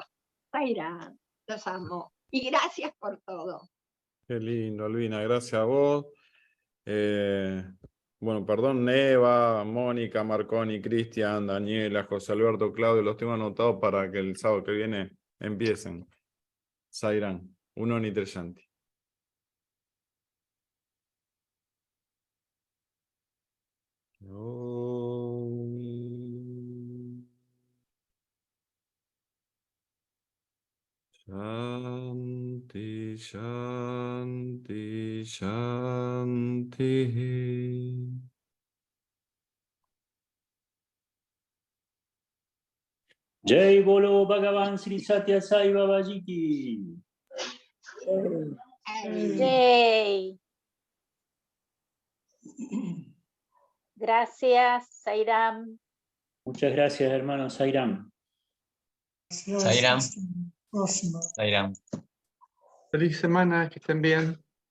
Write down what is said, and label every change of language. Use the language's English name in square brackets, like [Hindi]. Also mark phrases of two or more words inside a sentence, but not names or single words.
[Spanish] Zaira, los amo. Y gracias por todo. Qué lindo, Albina, gracias a vos. Bueno, perdón, Neva, Mónica, Marconi, Cristian, Daniela, José Alberto, Claudio, los tengo anotados para que el sábado que viene empiecen. [Sanskrit] Zairán, uno ni Treshanti. Shanti, Shanti, Shanti. [Hindi] Jai Bolo Bhagavan Sri Satya Sai Babaji ki. [Spanish] Yay. Gracias, Sairam. Muchas gracias, hermano Sairam. Sairam. Sairam. Feliz semana, que estén bien.